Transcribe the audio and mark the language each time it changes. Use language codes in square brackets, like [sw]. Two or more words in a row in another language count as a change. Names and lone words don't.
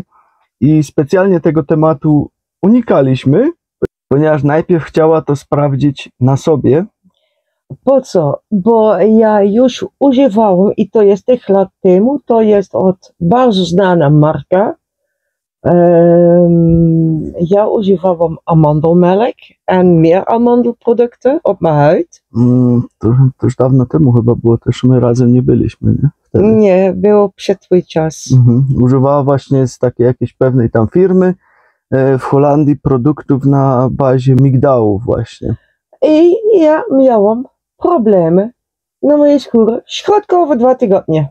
[pl] I specjalnie tego tematu unikaliśmy, ponieważ najpierw chciała to sprawdzić na sobie. Po co? Bo ja już używałem i to jest tych lat temu, to jest od bardzo znana marka. Ja używałam [nl] amandelmelk en meer amandelproducten op mijn huid. [pl] To już dawno temu chyba było, też my razem nie byliśmy, nie? Wtedy. Nie, było przed twój czas. Używała właśnie z takiej jakiejś pewnej tam firmy w Holandii produktów na bazie migdałów właśnie. I ja miałam problemy na mojej skórze środkowo 2 tygodnie.